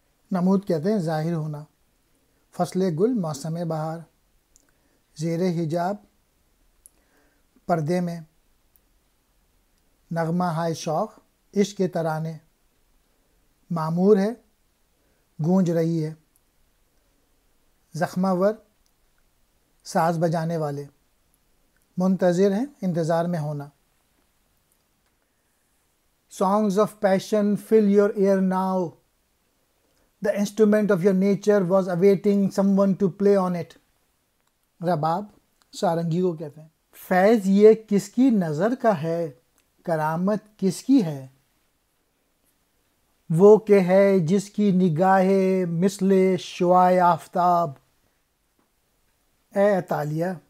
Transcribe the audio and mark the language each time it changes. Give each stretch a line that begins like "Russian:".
Urdu: نمود کہتے ہیں ظاہر ہونا، فصل گل، موسم بہار، زیر حجاب، پردے میں، نغمہ ہائے شوق، عشق کے ترانے، معمور ہے، گونج رہی ہے، زخمہ ور، ساز بجانے والے، منتظر ہیں، انتظار میں ہونا.
English: Songs of passion fill your ear now. The instrument of your nature was awaiting someone to play on it.
Urdu: رباب، سارنگی کو کہتے ہیں. فیض یہ کس کی نظر کا ہے، کرامت کس کی ہے، وہ کہ ہے جس کی نگاہ مثل شعاع آفتاب. اے عطالیہ،